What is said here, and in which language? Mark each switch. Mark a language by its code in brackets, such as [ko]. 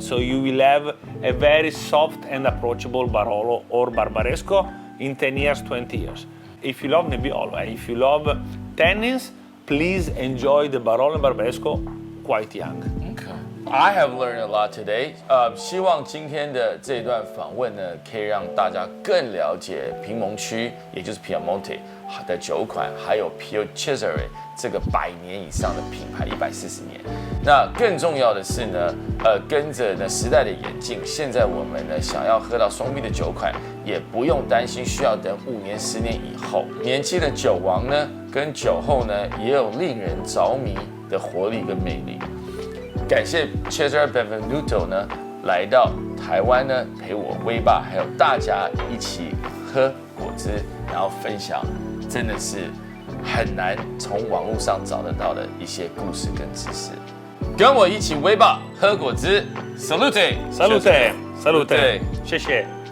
[en] So you will have a very soft and approachable Barolo or Barbaresco in 10 years, 20 years. If you love Nebbiolo, if you love tannins, please enjoy the Barolo and Barbaresco quite young. Okay. I have learned a lot today. [zh] 希望今天的这段访问呢，可以让大家更了解柠檬区，也就是 Piemonte 的酒款，还有 Pio Cesare 这个100年以上的品牌，140年。那更重要的是呢，跟着呢时代的演进，现在我们呢想要喝到双 B 的酒款，也不用担心需要等5年、10年以后。年轻的酒王呢，跟酒后呢，也有令人着迷的活力跟魅力。感谢 Cesare Benvenuto 呢来到台湾呢，陪我威爸还有大家一起喝果汁，然后分享真的是很难从网络上找得到的一些故事跟知识。跟我一起威爸喝果汁 ，Salute Salute, salute, 谢谢。